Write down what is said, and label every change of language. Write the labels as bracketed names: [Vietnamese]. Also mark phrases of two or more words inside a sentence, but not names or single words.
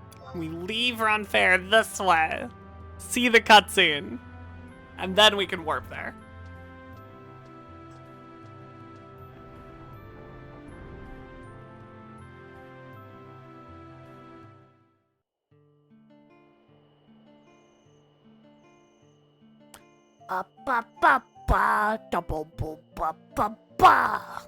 [English] We leave Ronfair this way, see the cutscene, and then we can warp there. Ba ba ba ba double ba ba ba ba.